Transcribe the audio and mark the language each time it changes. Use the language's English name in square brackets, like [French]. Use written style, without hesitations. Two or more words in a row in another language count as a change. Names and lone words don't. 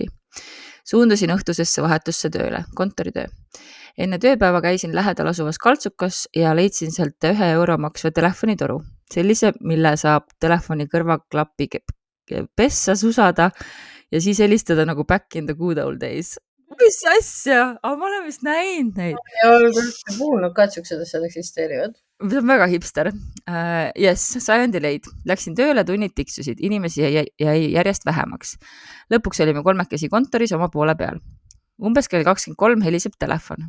[Estonian] Suundusin õhtusesse vahetusse tööle, kontoritöö. Enne tööpäeva käisin lähedal asuvas kaltsukas ja leidsin sealt 1 euro maksva telefonitoru. Sellise, mille saab telefoni kõrvaklappi pessa susada ja siis helistada nagu [English] back in the good old days. [Estonian] Mis asja? Aga ma olen vist näinud neid. Ja olen küll kuulnud ka, et siuksed asjad eksisteerivad. See on väga hipster. Yes, sajandi leid. Läksin tööle, tunnid tiksusid. Inimesi jäi järjest vähemaks. Lõpuks olime 3 kontoris oma poole peal. Umbes kell 23 heliseb telefon.